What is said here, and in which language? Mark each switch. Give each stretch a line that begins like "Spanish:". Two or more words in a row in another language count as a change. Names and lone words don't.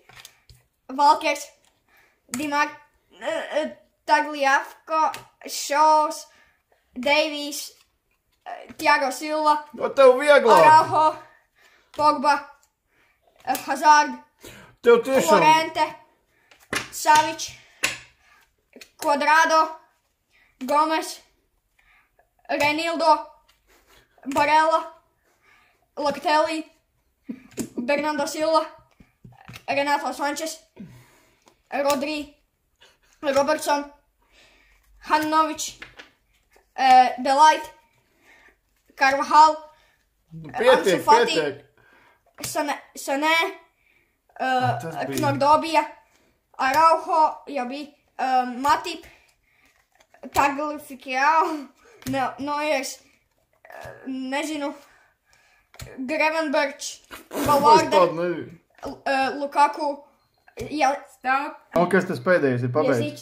Latvian: Valkers, Tagliafko, Šaus, Deivijs, Thiago Silva, Tev vieglāk. Araujo, Pogba, Hazard, Tev tiešām. Llorente, Savič, Cuadrado, Gomes, Renildo, Barella, Locatelli, Bernardo Silva, Renato Sanchez, Rodri, Robertson, Handanovic, Delight, Carvajal, Ansu Fati, Sané, Knordobija, Araujo, jau bija, Matip, Tagliafico, Neuers, nezinu, Gravenberch, Valverde, Lukaku, Kas tas pēdējais ir pabeigts?